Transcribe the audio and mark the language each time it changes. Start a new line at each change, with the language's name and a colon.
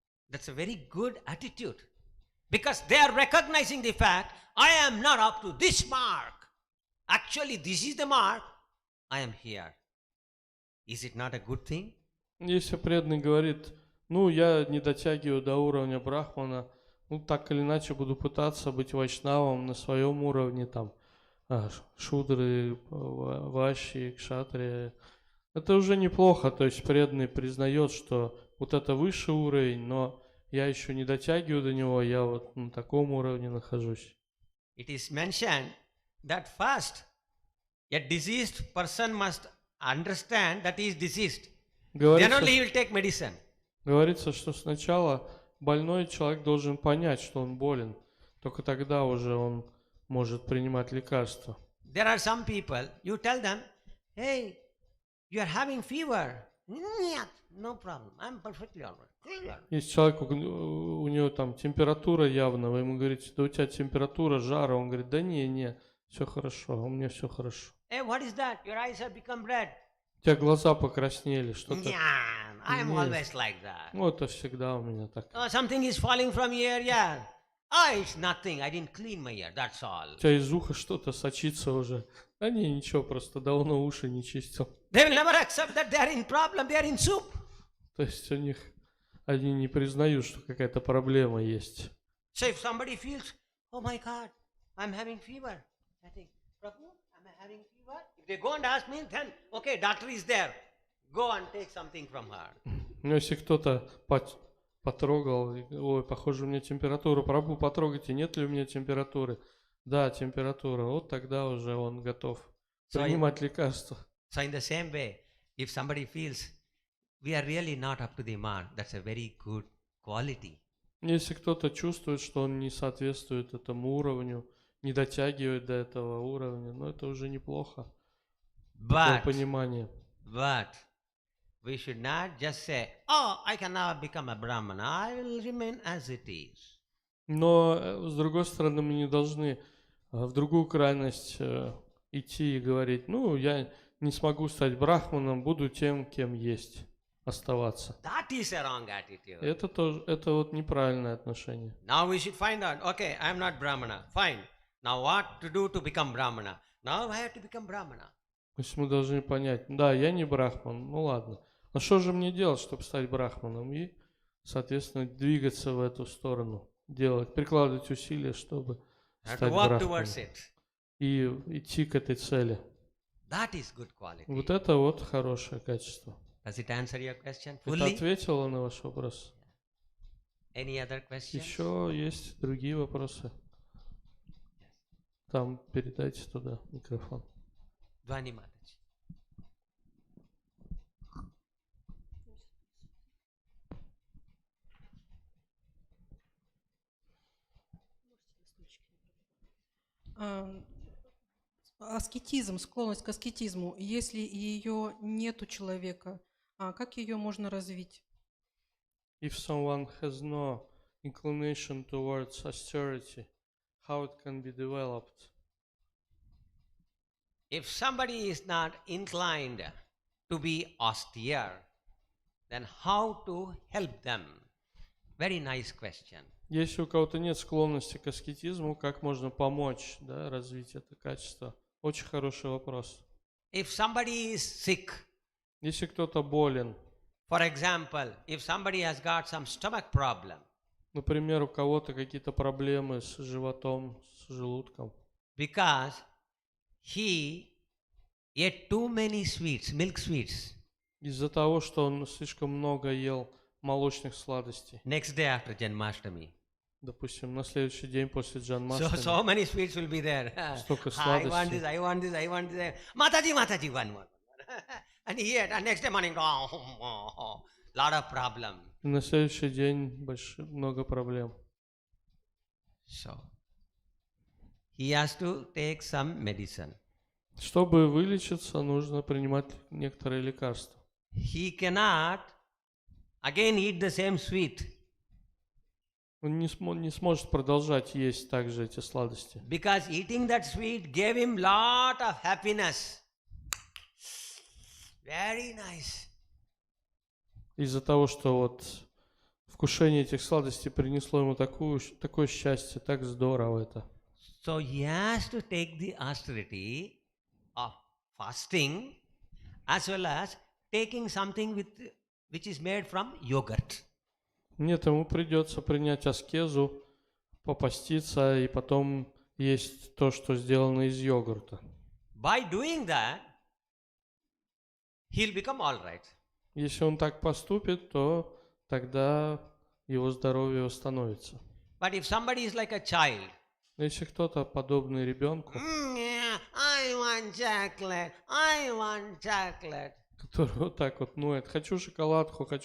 English: That's a very good attitude. Because they are recognizing the fact, I am not up to this mark. Actually, this is the mark. I am here. Is it not a good thing?
Russian: Если преданный говорит: ну, я не дотягиваю до уровня брахмана, ну, так или иначе буду пытаться быть вайшнавом на своем уровне, там, шудры, вайши, кшатрии. Это уже неплохо, то есть преданный признает, что вот это высший уровень, но я еще не дотягиваю до него, я вот на таком уровне нахожусь.
English: It is mentioned that first a diseased person must understand that he is diseased. Then only he will take medicine.
Russian: Говорится, что сначала больной человек должен понять, что он болен. Только тогда уже он может принимать лекарства.
English: There are some people, you tell them, hey, you are having fever.
Russian: Нет,
English: no problem, I'm perfectly all right.
Russian: Если человек, у него там температура явно, вы ему говорите: да у тебя температура, жара, он говорит: да не, все хорошо, у меня все хорошо.
English: Hey, what is that? Your eyes have become red.
Russian: У тебя глаза покраснели, что-то.
English: Yeah, I am always like that.
Russian: Ну, это всегда у меня так.
English: Something is falling from your ear, yeah. Oh, it's nothing, I didn't clean my ear, that's all.
Russian: У тебя из уха что-то сочится уже. Да не, ничего, просто давно уши не чистил.
English: They will never accept that they are in problem, they are in soup.
Russian: То есть у них, они не признают, что какая-то проблема есть.
English: So if somebody feels, oh my God, I'm having fever, I think, Prabhu, am I having fever? If they go and ask me, then, okay, doctor is there. Go and take something from her.
Russian: Ну, если кто-то потрогал, ой, похоже, у меня температура, Прабху, потрогайте, нет ли у меня температуры? Да, температура. Вот тогда уже он готов принимать лекарства.
English: So in the same way, if somebody feels we are really not up to the mark, that's a very good quality.
Russian: Если кто-то чувствует, что он не соответствует этому уровню, не дотягивает до этого уровня, ну это уже неплохо. Такое понимание.
English: But we should not just say, oh, I can now become a Brahmana, I will remain as it is.
Russian: Но, с другой стороны, мы не должны в другую крайность идти и говорить: ну, я не смогу стать брахманом, буду тем, кем есть, оставаться.
English: That is a wrong attitude.
Russian: Это тоже, это вот неправильное отношение.
English: Now we should find out, okay, I am not Brahmana, fine. Now what to do to become Brahmana? Now I have to become Brahmana.
Russian: То есть мы должны понять: да, я не брахман, ну ладно. А что же мне делать, чтобы стать брахманом? И, соответственно, двигаться в эту сторону, делать, прикладывать усилия, чтобы стать брахманом. И идти к этой цели.
English: That is good quality.
Russian: Вот это вот хорошее качество.
English: Does it answer your question
Russian: Это
English: fully?
Russian: ответило на ваш вопрос?
English: Any other questions?
Russian: Еще есть другие вопросы. Там передайте туда микрофон. Двани Матаджи. А, Аскетизм, склонность к аскетизму, если ее нет у человека, как ее можно развить?
English: If someone has no inclination towards austerity, how it can be developed? If somebody is not inclined to be austere, then how to help them? Very nice question.
Russian: Если у кого-то нет склонности к аскетизму, как можно помочь, да, развить это качество? Очень хороший вопрос.
English: If somebody is sick,
Russian: Если кто-то болен,
English: for example, if somebody has got some stomach problem,
Russian: например, у кого-то какие-то проблемы с животом, с желудком,
English: because he ate too many sweets, milk sweets,
Russian: из-за того, что он слишком много ел молочных сладостей,
English: next day after Janmashtami.
Russian: допустим, на следующий день после
English: So
Russian: Джанмаштами,
English: many sweets will be there.
Russian: столько
English: I want this,
Russian: сладостей.
English: I want this, I want this. Mataji, Mataji, one more. And he ate, and next day morning, lot of problem.
Russian: И на следующий день много проблем.
English: So, he has to take some medicine.
Russian: Чтобы вылечиться, нужно принимать некоторые лекарства.
English: He cannot again eat the same sweet
Russian: Он не сможет продолжать есть также эти сладости.
English: because eating that sweet gave him lot of happiness. Very nice.
Russian: Из-за того, что вот вкушение этих сладостей принесло ему такое счастье, так здорово это.
English: So he has to take the austerity of fasting as well as taking something which is made from yogurt.
Russian: Нет, ему придется принять аскезу, попаститься и потом есть то, что сделано из йогурта.
English: By doing that, he'll become all right.
Russian: Если он так поступит, то тогда его здоровье восстановится.
English: But if somebody is like a child,
Russian: Но если кто-то подобный ребенку,
English: yeah, I want chocolate, I want chocolate.
Russian: который вот так вот ноет, хочу шоколадку,